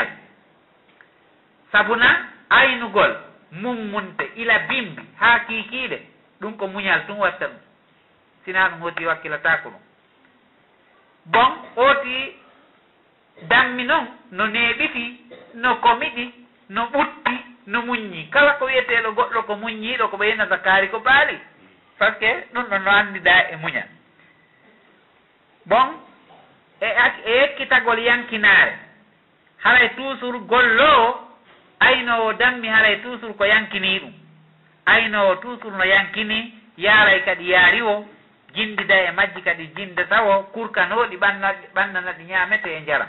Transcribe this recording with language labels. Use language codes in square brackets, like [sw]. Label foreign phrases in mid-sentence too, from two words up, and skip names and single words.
[ff] Sabuna aynugol mummunte ila bimbi ha kikiɗe, ɗum ko muñal tum watta ɗum, sina ɗum hoti wakkilatako ɗum. Bon, oti dammi noon no neɓiti, no komiɗi, no ɓutti, no muññi. Kala ko wiyeteɗo goɗɗo ko muññiɗo ko ɓeyna zakari ko baali, [fr] par ce que [ff] ɗum ɗon no andida e muñal. Bon, e ekkitagol yankinare, haray toujours gollowo aynowo dammi haray toujours ko yankini ɗum. Aynowo toujours no yankini, yaaray kadi yaariwo, jindida e majji kadi jindatawo, kurkanoɗi ɓannanaɗi ñamete e jaram.